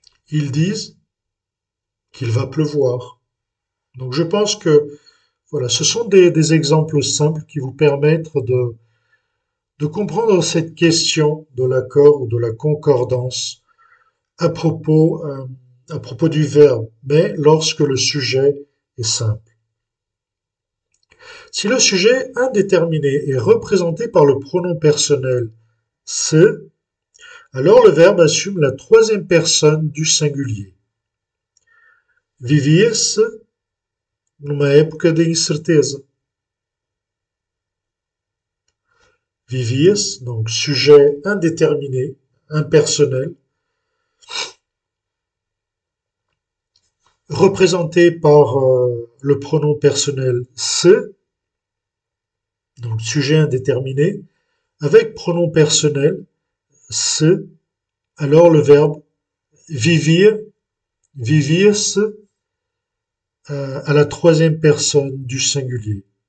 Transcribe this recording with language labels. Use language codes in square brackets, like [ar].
[fr] Ils disent qu'il va pleuvoir. Donc je pense que voilà, ce sont des exemples simples qui vous permettent de comprendre cette question de l'accord ou de la concordance à propos du verbe, mais lorsque le sujet est simple. Si le sujet indéterminé est représenté par le pronom personnel se, alors le verbe assume la troisième personne du singulier. [pt] Vivia-se numa época de incerteza. [fr] Vivia-se, donc sujet indéterminé, impersonnel, représenté par le pronom personnel se, donc sujet indéterminé, avec pronom personnel se, alors le verbe vivir, vivir-se, à la troisième personne du singulier.